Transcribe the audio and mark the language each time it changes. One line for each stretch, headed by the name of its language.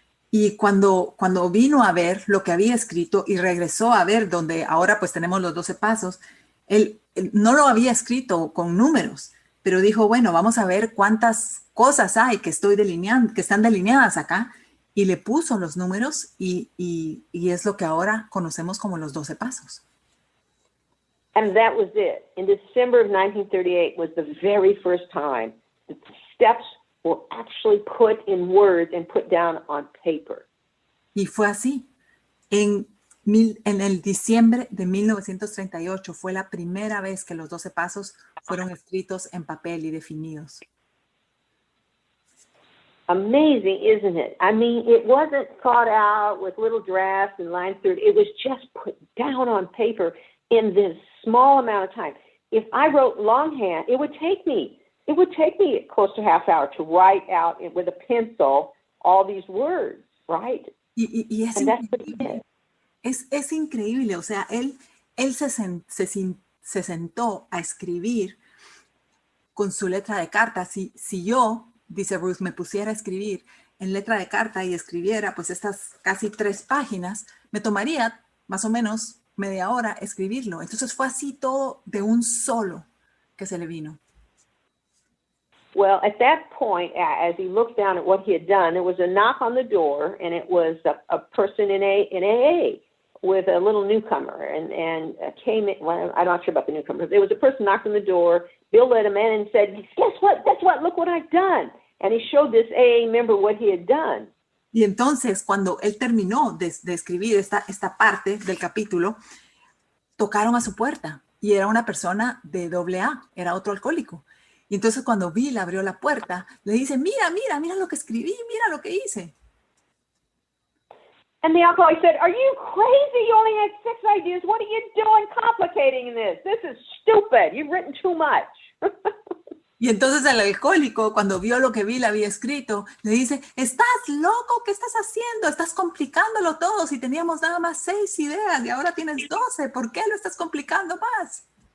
Spanish: Y cuando vino a ver lo que había escrito y regresó a ver donde ahora pues tenemos los 12 pasos, Él no lo había escrito con números, pero dijo, bueno, vamos a ver cuántas cosas hay que estoy delineando, que están delineadas acá, y le puso los números y es lo que ahora conocemos como los 12 pasos.
English: And that was it. In December of 1938 was the very first time that the steps were actually put in words and put down on paper.
Spanish: Y fue así. En el diciembre de 1938 fue la primera vez que los 12 pasos fueron escritos en papel y definidos.
English: Amazing, isn't it? I mean, it wasn't thought out with little drafts and lines through it. It was just put down on paper in this small amount of time. If I wrote longhand, it would take me close to half hour to write out with a pencil all these words, right?
Spanish: Y es increíble. Es increíble, o sea, él se sentó a escribir con su letra de carta. Si yo, dice Ruth, me pusiera a escribir en letra de carta y escribiera pues estas casi 3 páginas, me tomaría más o menos media hora escribirlo. Entonces fue así todo de un solo que se le vino.
English: Well, at that point, as he looked down at what he had done, there was a knock on the door, and it was a person in AA with a little newcomer, and came in. Well, I'm not sure about the newcomer. There was a person knocked on the door. Bill let him in and said, "Guess what? Guess what? Look what I've done." And he showed this AA member what he had done.
Spanish: Y entonces, cuando él terminó de escribir esta parte del capítulo, tocaron a su puerta y era una persona de AA, era otro alcohólico. Y entonces cuando Bill abrió la puerta, le dice, mira lo que escribí, mira lo que hice.
English: And the alcoholic said, "Are you crazy? You only had 6 ideas. What are you doing complicating this? This is stupid. You've written too much."
Spanish: Y entonces el alcohólico, cuando vio lo que Bill había escrito, le dice, ¿estás loco? ¿Qué estás haciendo? Estás complicándolo todo. Si teníamos nada más 6 ideas y ahora tienes 12, ¿por qué lo estás complicando más?